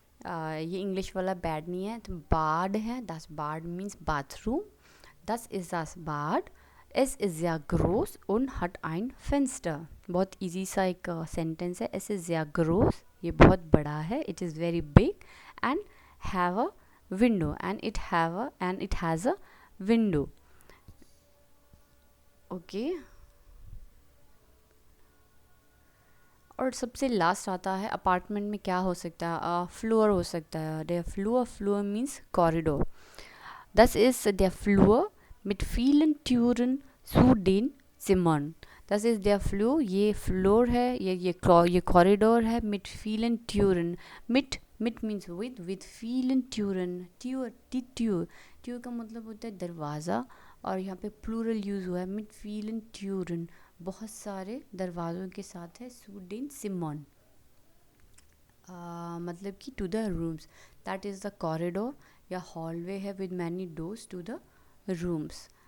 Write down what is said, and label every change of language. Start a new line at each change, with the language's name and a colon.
Hindi: ये इंग्लिश वाला बैड नहीं है, तो बाड है. das Bad means bathroom.
German: das ist das Bad. es ist sehr groß und hat ein Fenster.
Hindi: बहुत इजी सा एक सेंटेंस है.
German: es ist sehr groß,
Hindi: ये बहुत बड़ा है.
English: it is very big and have a window, and it has a window. Okay.
Hindi: और सबसे लास्ट आता है अपार्टमेंट में क्या हो सकता है. फ्लोर हो सकता है.
German: der Flur मीन्स कॉरिडोर. das ist der Flur mit vielen Türen zu den Zimmern. das ist der Flur,
Hindi: ये फ्लोर है, ये कॉरिडोर है.
German: mit vielen Türen, mit मीन्स with vielen Türen.
Hindi: Tour का मतलब होता है दरवाज़ा, और यहाँ पे प्लूरल यूज़ हुआ है.
German: mit vielen Türen,
Hindi: बहुत सारे दरवाज़ों के साथ है.
German: zu den Zimmern
Hindi: मतलब कि
English: To the rooms. That is the corridor या hallway है with many doors to the rooms.